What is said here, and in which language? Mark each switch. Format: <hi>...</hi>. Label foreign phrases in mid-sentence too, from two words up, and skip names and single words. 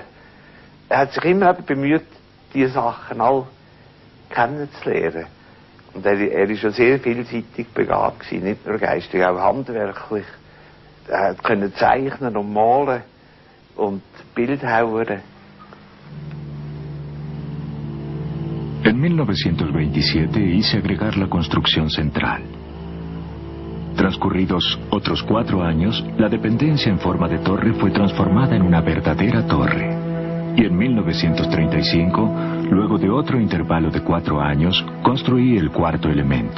<de>Er hat sich immer bemüht, diese Sachen all kennenzulernen. Und er ist schon sehr vielseitig begabt gewesen, nicht nur geistig, auch handwerklich. Er konnte zeichnen und malen und Bildhauern.</de> <es>En 1927 hice agregar la construcción central. Transcurridos otros 4 años, la dependencia en forma de torre fue transformada en una verdadera torre. Y en 1935, luego de otro intervalo de 4 años, construí el cuarto elemento.</es>